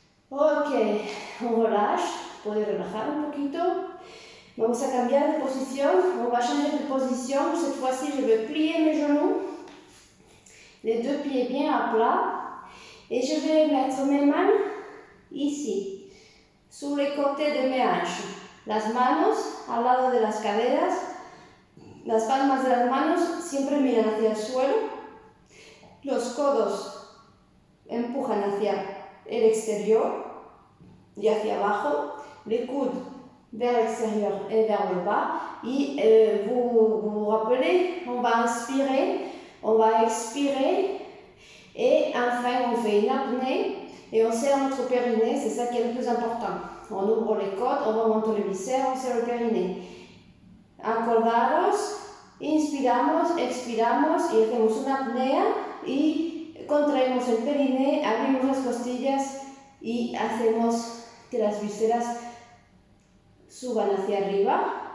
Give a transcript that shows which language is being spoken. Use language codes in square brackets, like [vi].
[es] Ok, [fr] on relâche, [es] puede relajar un poquito. Vamos a cambiar de posición, [fr] on va changer de position. Cette fois-ci, je vais plier mes genoux, les deux pieds bien à plat, et je vais mettre mes mains ici, sur les côtés de mes hanches. [es] Las manos al lado de las caderas, las palmas de las manos siempre miran hacia el suelo, los codos empujan hacia el exterior y hacia abajo, [fr] les coudes vers l'extérieur et vers le bas. Et vous rappelez, on va inspirer, on va expirer et enfin on fait une apnée et on serre notre périnée, c'est ça qui est le plus important. On ouvre les côtes, on remonte les viscères, on serre le périnée. [es] Acordaros, inspiramos, expiramos y hacemos una apnea y contraemos el périnée, abrimos las costillas y hacemos que las vísceras suban hacia arriba.